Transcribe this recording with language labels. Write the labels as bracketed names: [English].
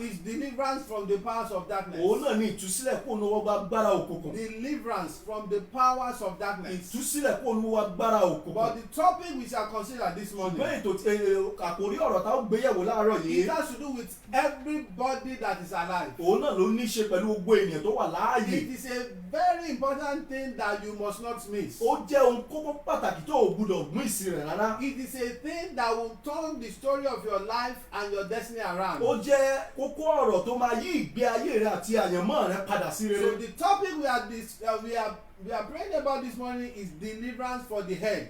[English] is deliverance from the powers of darkness. [Yoruba] Òun náà ní ìtúsílẹ̀ kó nu ọgbà agbára òkùnkùn. [English] Deliverance from the powers of darkness. [Yoruba] Ìtúsílẹ̀ kó nu agbára òkùnkùn. [English] But the topic we shall consider this morning, [Yoruba] Ṣùgbọ́n ètò àkòrí ọ̀rọ̀ tá ó gbé yẹ̀wò láàárọ̀ [English] it [Yoruba] yìí. [English] has to do with everybody that is alive. [Yoruba] Òun náà ló ní í ṣe pẹ̀lú gbogbo ènìyàn tó wà láàyè. [English] It is a very important thing that you must not miss. [Yoruba] Ó jẹ́ ohun kókó pàtàkì tó o gbúdọ̀ mú ìsìn rẹ̀ rárá. [English] It is a thing that will turn the story of your life and your destiny around. [Yoruba] Ó jẹ́ kókó ọ̀rọ̀ tó máa yí ìgbé ayé rẹ àti àyànmọ́ rẹ padà sí rere. [English] the topic we are praying about this morning is deliverance for the head.